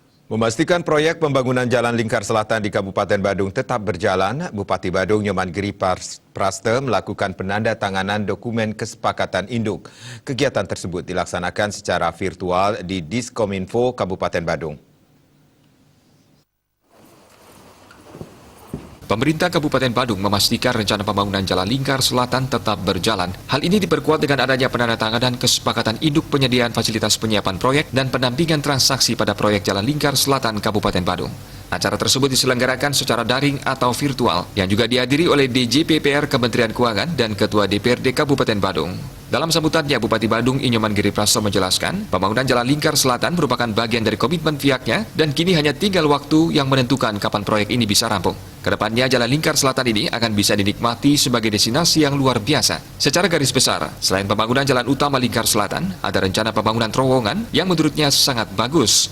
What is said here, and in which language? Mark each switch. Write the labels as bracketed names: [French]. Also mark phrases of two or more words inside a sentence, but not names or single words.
[Indonesian] Memastikan proyek pembangunan Jalan Lingkar Selatan di Kabupaten Badung tetap berjalan, Bupati Badung Nyoman Giri Praste melakukan penandatanganan dokumen kesepakatan induk. Kegiatan tersebut dilaksanakan secara virtual di Diskominfo Kabupaten Badung. Pemerintah Kabupaten Badung memastikan rencana pembangunan Jalan Lingkar Selatan tetap berjalan. Hal ini diperkuat dengan adanya penandatanganan kesepakatan induk penyediaan fasilitas penyiapan proyek dan pendampingan transaksi pada proyek Jalan Lingkar Selatan Kabupaten Badung. Acara tersebut diselenggarakan secara daring atau virtual yang juga dihadiri oleh DJPPR Kementerian Keuangan dan Ketua DPRD Kabupaten Badung. Dalam sambutannya, Bupati Badung Nyoman Giri Praste menjelaskan, pembangunan Jalan Lingkar Selatan merupakan bagian dari komitmen pihaknya dan kini hanya tinggal waktu yang menentukan kapan proyek ini bisa rampung. Kedepannya, Jalan Lingkar Selatan ini akan bisa dinikmati sebagai destinasi yang luar biasa. Secara garis besar, selain pembangunan jalan utama Lingkar Selatan, ada rencana pembangunan terowongan yang menurutnya sangat bagus.